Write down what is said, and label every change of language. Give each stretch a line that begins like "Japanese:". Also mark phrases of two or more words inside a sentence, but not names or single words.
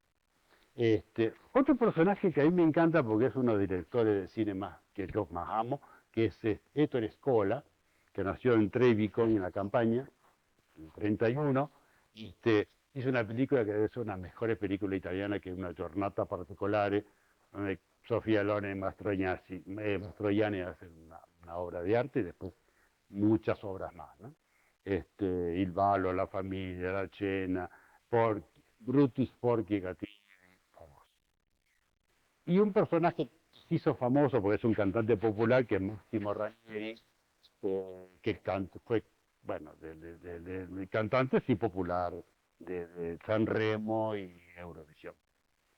Spanish: Otro personaje que a mí me encanta, porque es uno de los directores de cine que yo más amo, que es Ettore Scola, que nació en Trevi, en la Campania, en 31, hizo una película que debe ser una de las mejores películas italianas, que es Una Giornata Particolare, donde Sofía Loren y Mastroianni hacen una obra de arte, y después muchas obras más, ¿no? Il ballo, La familia, La cena, Brutus, Porky, Gatini, famoso. Y un personaje que se hizo famoso, porque es un cantante popular, que es Massimo Ranieri, que fue, bueno, de cantante sí popular, de Sanremo y Eurovisión.